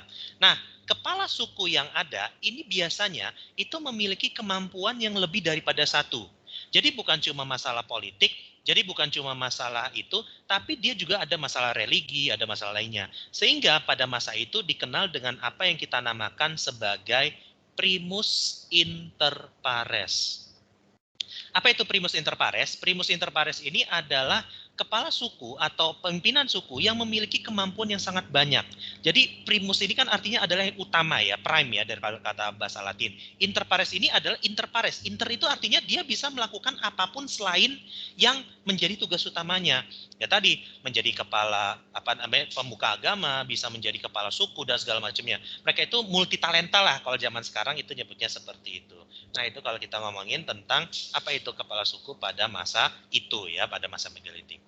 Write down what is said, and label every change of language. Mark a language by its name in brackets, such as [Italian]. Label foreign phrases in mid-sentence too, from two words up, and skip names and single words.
[Indonesian] Nah, kepala suku yang ada ini biasanya itu memiliki kemampuan yang lebih daripada satu. Jadi bukan cuma masalah politik, jadi bukan cuma masalah itu, tapi dia juga ada masalah religi, ada masalah lainnya. Sehingga pada masa itu dikenal dengan apa yang kita namakan sebagai [Latin] primus inter pares. [Indonesian] Apa itu [Latin] primus inter pares? Primus inter pares [Indonesian] ini adalah kepala suku atau pimpinan suku yang memiliki kemampuan yang sangat banyak. Jadi primus ini kan artinya adalah yang utama ya, prime ya dari kata bahasa Latin. [Latin] Inter pares [Indonesian] ini adalah [Latin] inter pares. [Indonesian] Inter itu artinya dia bisa melakukan apapun selain yang menjadi tugas utamanya. Ya tadi menjadi kepala pemuka agama, bisa menjadi kepala suku dan segala macamnya. Mereka itu multi talenta lah kalau zaman sekarang itu nyebutnya seperti itu. Nah, itu kalau kita ngomongin tentang apa itu kepala suku pada masa itu ya, pada masa megalitikum.